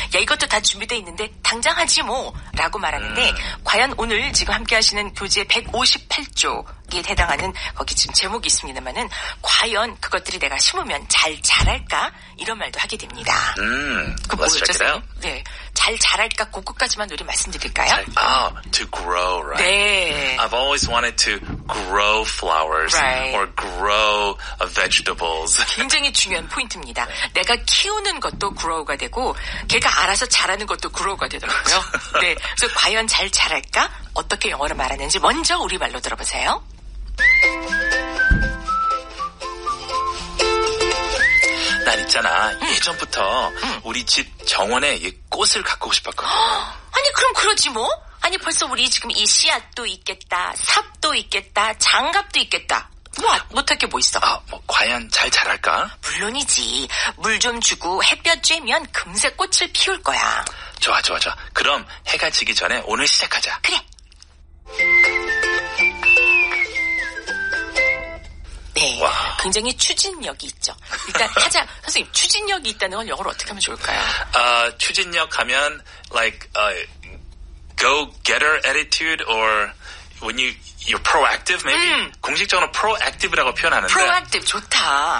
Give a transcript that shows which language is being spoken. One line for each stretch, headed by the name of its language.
Korean: 야, 이것도 다 준비되어 있는데 당장 하지 뭐 라고 말하는데 과연 오늘 지금 함께 하시는 교재 158쪽에 해당하는 거기 지금 제목이 있습니다만은 과연 그것들이 내가 심으면 잘 자랄까? 이런 말도 하게 됩니다. 그 뭐였죠? 네, 잘 자랄까? 그것까지만 우리 말씀드릴까요?
English: To grow, right?
Korean: 네.
English: I've always wanted to grow flowers Right. or grow vegetables.
Korean: 굉장히 중요한 포인트입니다. 내가 키우는 것도 grow가 되고 걔가 알아서 자라는 것도 grow가 되더라고요. 네, 그래서 과연 잘 자랄까? 어떻게 영어로 말하는지 먼저 우리말로 들어보세요. 난 있잖아. 예전부터 우리 집 정원에 이 꽃을 가꾸고 싶었거든. 아니 그럼 그러지 뭐? 아니 벌써 우리 지금 이 씨앗도 있겠다, 삽도 있겠다, 장갑도 있겠다. 뭐 못할 게 뭐 있어? 뭐 과연 잘 자랄까? 물론이지. 물 좀 주고 햇볕 쬐면 금세 꽃을 피울 거야. 좋아. 그럼 해가 지기 전에 오늘 시작하자. 그래. 네, 와. 굉장히 추진력이 있죠. 일단 하자. 선생님, 추진력이 있다는 건 영어로 어떻게 하면 좋을까요? 추진력 하면
English: like go-getter attitude or when you're proactive maybe?
Korean: 공식적으로 proactive라고 표현하는데 proactive 좋다.